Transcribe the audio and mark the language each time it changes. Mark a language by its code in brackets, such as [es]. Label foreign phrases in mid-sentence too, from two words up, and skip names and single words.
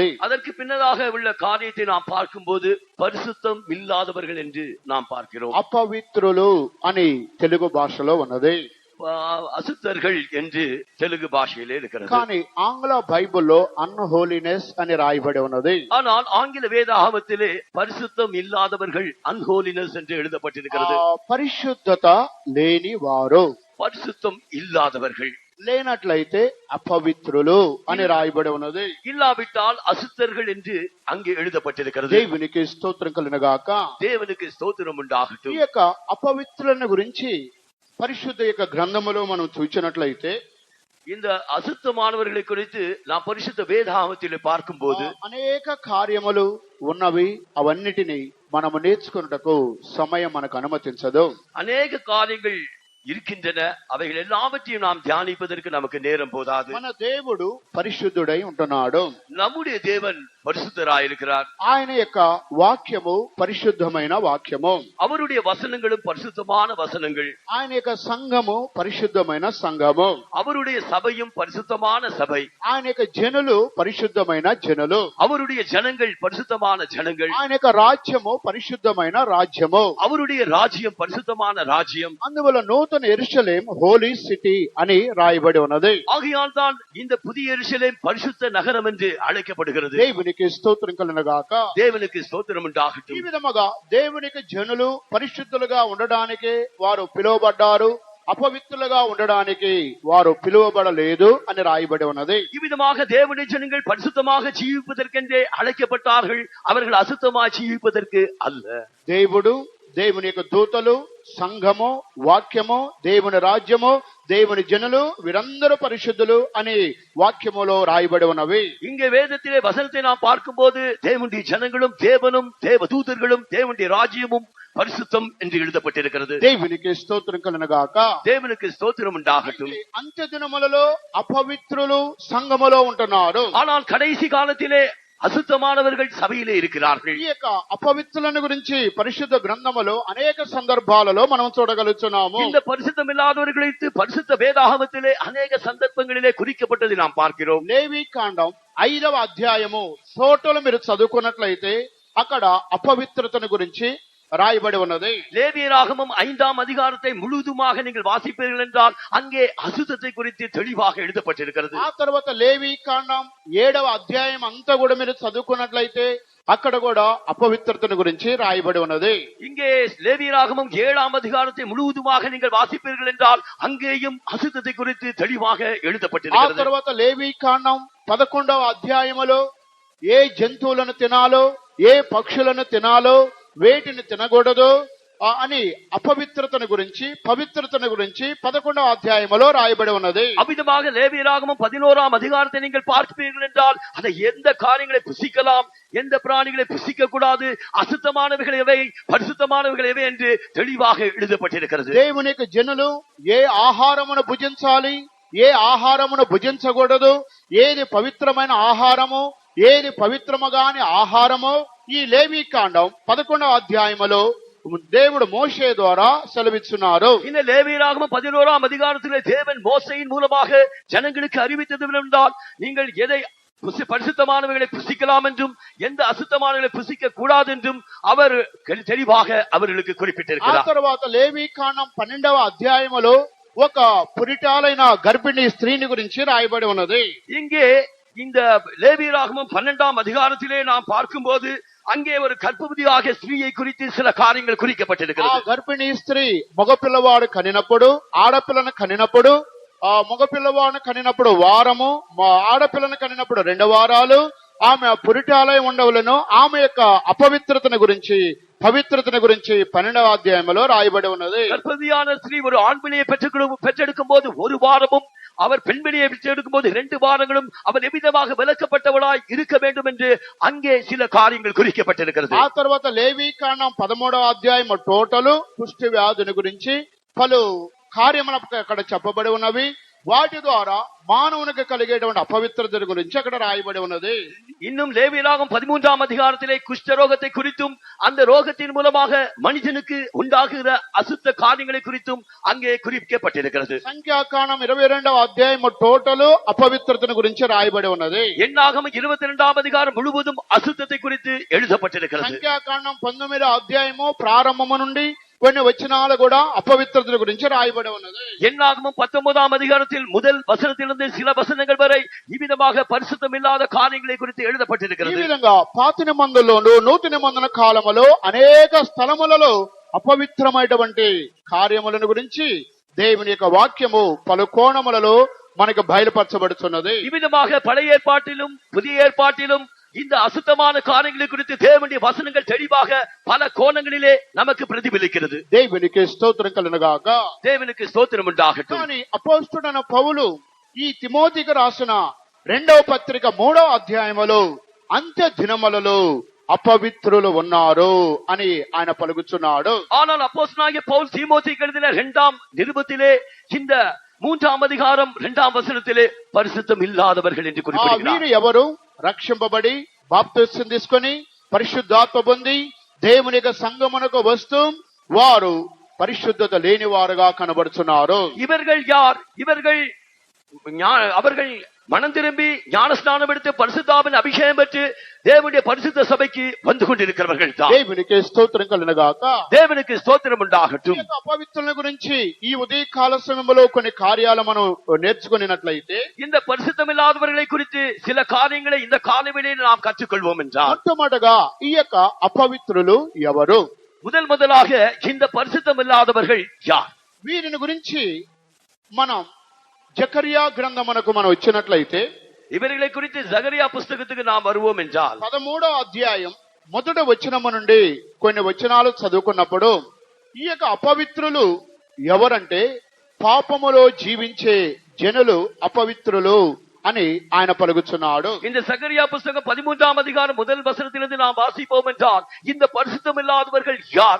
[ta] அதற்கு பின்னதாக உள்ள காரியத்தை நாம் பார்க்கும்போது பரிசுத்தம் இல்லாதவர்கள் என்று நாம் பார்க்கிறோம். [te] అపవిత్రులు అని తెలుగు భాషలో ఉన్నది, [ta] அசுத்தர்கள் என்று தெலுங்கு பாஷையிலே இருக்கிறது. [te] కానీ ఆంగ్ల బైబిల్లో అన్హోలీనెస్ అని రాయబడి ఉన్నది. [ta] ஆனால் ஆங்கில வேதாகமத்திலே பரிசுத்தம் இல்லாதவர்கள் அன்ஹோலினஸ் என்று எழுதப்பட்டிருக்கிறது. [te] పరిశుద్ధత లేని వారు, [ta] பரிசுத்தம் இல்லாதவர்கள் [te] లేనట్లయితే అపవిత్రులు అని రాయబడి ఉన్నది. [ta] இல்லாவிட்டால் அசுத்தர்கள் என்று அங்கே எழுதப்பட்டிருக்கிறது. [te] దేవునికి స్తోత్రం కలుగునుగాక. [ta] தேவனுக்கு ஸ்தோத்திரம் உண்டாகட்டும். [te] ఈ యొక్క అపవిత్రులను గురించి పరిశుద్ధ యొక్క గ్రంథములో మనం చూసినట్లయితే [ta] இந்த அசுத்தமானவர்களை குறித்து நாம் பரிசுத்த வேதாகமத்திலே பார்க்கும்போது [te] అనేక కార్యములు ఉన్నవి. అవన్నిటిని మనము నేర్చుకున్నటకు సమయం మనకు అనుమతించదు. [ta] அநேக காரியங்கள் இருக்கின்றன. அவைகள் எல்லாவற்றையும் நாம் தியானிப்பதற்கு நமக்கு நேரம் போதாது. [te] మన దేవుడు పరిశుద్ధుడై ఉంటున్నాడు. [ta] நம்முடைய தேவன் பரிசுத்தராயிருக்கிறார். [te] ఆయన యొక్క వాక్యము పరిశుద్ధమైన వాక్యము. [ta] அவருடைய வசனங்களும் பரிசுத்தமான வசனங்கள். [te] ఆయన యొక్క సంఘము పరిశుద్ధమైన సంఘము. [ta] அவருடைய சபையும் பரிசுத்தமான சபை. [te] ఆయన యొక్క జనులు పరిశుద్ధమైన జనులు. [ta] அவருடைய ஜனங்கள் பரிசுத்தமான ஜனங்கள். [te] ఆయన యొక్క రాజ్యము పరిశుద్ధమైన రాజ్యము. [ta] அவருடைய ராஜ்யம் பரிசுத்தமான ராஜ்யம். [te] అందువల్ల నూతన యెరూషలేం [en] holy city [te] అని రాయబడి ఉన్నది. [ta] ஆகையால் தான் இந்த புதிய எருசலேம் பரிசுத்த நகரம் என்று அழைக்கப்படுகிறது. [te] దేవునికి స్తోత్రం కలుగునుగాక. [ta] தேவனுக்கு ஸ்தோத்திரம் [te] ఈ [ta] உண்டாகட்டும். [te] విధముగా దేవునికి జనులు పరిశుద్ధులుగా ఉండడానికి వారు పిలువబడ్డారు, అపవిత్రులుగా ఉండడానికి వారు పిలువబడలేదు అని రాయబడి ఉన్నది. [ta] இவ்விதமாக தேவனுடைய ஜனங்கள் பரிசுத்தமாக ஜீவிப்பதற்கென்றே அழைக்கப்பட்டார்கள். அவர்கள் அசுத்தமாக ஜீவிப்பதற்கு அல்ல. [te] దేవుడు, దేవుని యొక్క దూతలు, సంఘము, వాక్యము, దేవుని రాజ్యము, దేవుని జనులు వీరందరూ పరిశుద్ధులు అని వాక్యములో రాయబడి ఉన్నవి. [ta] இங்கே வேதத்திலே வசனத்தை நாம் பார்க்கும்போது தேவனுடைய ஜனங்களும் தேவனும் தேவ தூதர்களும் தேவனுடைய ராஜ்யமும் பரிசுத்தம் என்று எழுதப்பட்டிருக்கிறது. [te] దేవునికి స్తోత్రం కలుగునుగాక. [ta] தேவனுக்கு ஸ்தோத்திரம் உண்டாகட்டும். [te] అంత్య దినములలో అపవిత్రులు సంఘములో ఉంటున్నారు. [ta] ஆனால் கடைசி காலத்திலே அசுத்தமானவர்கள் சபையிலே இருக்கிறார்கள். [te] ఈ యొక్క అపవిత్రులను గురించి పరిశుద్ధ గ్రంథములో అనేక సందర్భాలలో మనం చూడగలుగుతున్నాము. [ta] இந்த பரிசுத்தம் இல்லாதவர்களுக்கு பரிசுத்த வேதாகமத்திலே అనేక சந்தர்ப்பங்களிலே குறிக்கப்பட்டதை நாம் பார்க்கிறோம். [te] లేవి కాండం 5వ అధ్యాయము ఫోటోలు మీరు చదువుకున్నట్లయితే అక్కడ అపవిత్రతను గురించి రాయబడి ఉన్నది. [ta] லேவியராகமம் 5ஆம் அதிகாரத்தை முழுதுமாக நீங்கள் வாசிப்பீர்கள் என்றால் அங்கே அசுத்தத்தை குறித்து தெளிவாக எழுதப்பட்டிருக்கிறது. [te] ఆ తర్వాత లేవి కాండం 7వ అధ్యాయం అంతా కూడా మీరు చదువుకున్నట్లయితే అక్కడ కూడా అపవిత్రతను గురించి రాయబడి ఉన్నది. [ta] இங்கே லேவியராகமம் 7ஆம் அதிகாரத்தை முழுவதுமாக நீங்கள் வாசிப்பீர்கள் என்றால் அங்கேயும் அசுத்தத்தை குறித்து தெளிவாக [te] ఆ [ta] எழுதப்பட்டிருக்கிறது. [te] తర్వాత లేవి కాండం 11వ అధ్యాయములో ఏ జంతువులను తినాలో, ఏ పక్షులను తినాలో, వేటిని తినకూడదు అని అపవిత్రతను గురించి పవిత్రతను గురించి 11వ అధ్యాయములో రాయబడి ఉన్నది. [ta] அவ்விதமாக லேவியராகமம் 11ஆம் அதிகாரத்தை நீங்கள் பார்ப்பீர்கள் என்றால் அதை எந்த காரியங்களை புசிக்கலாம், எந்த பிராணிகளை புசிக்க கூடாது, அசுத்தமானவைகள் எவை, பரிசுத்தமானவைகள் எவை என்று தெளிவாக எழுதப்பட்டிருக்கிறது. [te] దేవుని యొక్క జనులు ఏ ఆహారమును భుజించాలి, ఏ ఆహారమును భుజించకూడదు, ఏది పవిత్రమైన ఆహారము, ఏది పవిత్రముగాని ఆహారము ఈ లేవి కాండం 11వ అధ్యాయములో దేవుడు మోషే ద్వారా సెలవిస్తున్నారు. [ta] இந்த லேவியராகமம் 11ஆம் அதிகாரத்திலே தேவன் மோசேயின் மூலமாக ஜனங்களுக்கு அறிவித்தது என்னவென்றால் நீங்கள் எதை பரிசுத்தமானவைகளை புசிக்கலாம் என்றும் எந்த அசுத்தமானவைகளை புசிக்க கூடாது என்றும் அவர் தெளிவாக அவர்களுக்கு [te] ఆ [ta] குறிப்பிட்டிருக்கிறார். [te] తర్వాత లేవి కాండం 12వ అధ్యాయములో ఒక పురిటాలైన గర్భిణీ స్త్రీని గురించి రాయబడి ఉన్నది. [ta] இங்கே இந்த லேவியராகமம் 12ஆம் அதிகாரத்திலே நாம் பார்க்கும்போது அங்கே ஒரு கர்ப்பவதியாக ஸ்திரீயை குறித்து சில காரியங்கள் [te] ఆ [ta] குறிக்கப்பட்டிருக்கிறது. [te] గర్భిణీ స్త్రీ మగపిల్లవాడు కనినప్పుడు, ఆడపిల్లను కనినప్పుడు, ఆ మగపిల్లవాడిని కనినప్పుడు వారము, ఆడపిల్లను కనినప్పుడు 2 వారాలు, ఆమె పురిటాలయం ఉండవలను, ఆమె యొక్క అపవిత్రతను గురించి పవిత్రతను గురించి 12వ అధ్యాయంలో రాయబడి ఉన్నది. [ta] கர்ப்பதியான ஸ்திரீ ஒரு ஆண் பிள்ளையை பெற்றெடுக்கும் போது 1 வாரமும், அவர் பெண் பிள்ளையை பெற்றெடுக்கும் போது 2 வாரங்களும் அவர் எவ்விதமாக விலக்கப்பட்டவளாய் இருக்க வேண்டும் என்று அங்கே சில காரியங்கள் குறிக்கப்பட்டிருக்கிறது. [te] ఆ తర్వాత లేవీకాండం 13వ అధ్యాయం టోటల్ కుష్టి వ్యాధుని గురించి పలు కార్యములు అక్కడ చెప్పబడి ఉన్నవి. వాటి ద్వారా మానవునికి కలిగేటువంటి అపవిత్రత గురించి అక్కడ రాయబడి ఉన్నది. [ta] இன்னும் லேவியராகமம் 13ஆம் அதிகாரத்திலே குஷ்டரோகத்தை குறித்தும் அந்த ரோகத்தின் மூலமாக மனிதனுக்கு உண்டாகுகிற அசுத்த காரியங்களை குறித்தும் அங்கே குறிப்பிடப்பட்டிருக்கிறது. [te] సంఖ్యాకాండం 22వ అధ్యాయం టోటల్ అపవిత్రతను గురించి రాయబడి ఉన్నది. [ta] எண்ணாகமம் 22ஆம் அதிகாரம் முழுவதும் அசுத்தத்தை குறித்து எழுதப்பட்டிருக்கிறது. [te] సంఖ్యాకాండం 19వ అధ్యాయము ప్రారంభము నుండి కొన్ని వచనాలు కూడా అపవిత్రతల గురించి రాయబడి ఉన్నది. [ta] எண்ணாகமம் 19ஆம் அதிகாரத்தில் முதல் வசனத்திலிருந்து சில வசனங்கள் வரை இவ்விதமாக பரிசுத்தம் இல்லாத காரியங்களை குறித்து [te] ఈ [ta] எழுதப்பட்டிருக்கிறது. [te] విధంగా పాత నిబంధనలోను నూతన నిబంధన కాలములో అనేక స్థలములలో అపవిత్రమైనటువంటి కార్యములను గురించి దేవుని యొక్క వాక్యము పలు కోణములలో మనకు బయలుపరచబడుతున్నది. [ta] இவ்விதமாக பழைய ஏற்பாட்டிலும் புதிய ஏற்பாட்டிலும் இந்த அசுத்தமான காரியங்களை குறித்து தேவனுடைய வசனங்கள் தெளிவாக பல கோணங்களிலே நமக்கு பிரதிபலிக்கிறது. [te] దేవునికి స్తోత్రం కలుగునుగాక. [ta] தேவனுக்கு ஸ்தோத்திரம் உண்டாகட்டும். [te] కానీ అపోస్తలుడైన పౌలు ఈ తిమోతికి రాసిన 2వ పత్రిక 3వ అధ్యాయములో అంత్య దినములలో అపవిత్రులు ఉన్నారు అని ఆయన పలుకుతున్నాడు. [ta] ஆனால் அப்போஸ்தலனாகிய பவுல் தீமோத்தேயுக்கு எழுதின 2ஆம் நிருபத்திலே இந்த 3ஆம் அதிகாரம் 2ஆம் வசனத்திலே பரிசுத்தம் இல்லாதவர்கள் என்று குறிப்பிடுகிறார். [te] వీరు ఎవరు? రక్షింపబడి బాప్తిసం తీసుకొని పరిశుద్ధాత్మ పొంది దేవుని యొక్క సంగమునకు వస్తూ వారు పరిశుద్ధత లేని వారుగా కనబడుతున్నారు. [ta] இவர்கள் யார்? அவர்கள் மனம் திரும்பி ஞானஸ்நானம் எடுத்து பரிசுத்தாவின் அபிஷேகம் பெற்று தேவனுடைய பரிசுத்த சபைக்கு வந்து கொண்டிருக்கிறவர்கள் தான். [te] దేవునికి స్తోత్రం కలుగునుగాక. [ta] தேவனுக்கு ஸ்தோத்திரம் உண்டாகட்டும். [te] అపవిత్రుల గురించి ఈ ఉదయకాల సమయంలో కొన్ని కార్యాలు మనం నేర్చుకున్నట్లయితే [ta] இந்த பரிசுத்தம் இல்லாதவர்களை குறித்து சில காரியங்களை இந்த காலவேளையில் நாம் கற்றுக்கொள்வோம் என்றால், [te] మొట్టమొదటగా ఈ యొక్క అపవిత్రులు ఎవరు? [ta] முதலாக இந்த பரிசுத்தம் இல்லாதவர்கள் யார்? [te] వీరిని గురించి మనం జకరియా గ్రంథమునకు మనం వచ్చినట్లయితే [ta] இவர்களை குறித்து ஜகரியா புஸ்தகத்துக்கு நாம் வருவோம் என்றால் [te] 13వ అధ్యాయం మొదటి వచనము నుండి కొన్ని వచనాలు చదువుకున్నప్పుడు ఈ యొక్క అపవిత్రులు ఎవరంటే పాపములో జీవించే జనులు అపవిత్రులు అని ఆయన పలుకుతున్నాడు. [ta] இந்த சகரியா புஸ்தகம் 13ஆம் அதிகாரம் முதல் வசனத்திலிருந்து நாம் வாசிப்போம் என்றால், இந்த பரிசுத்தம் இல்லாதவர்கள் யார்?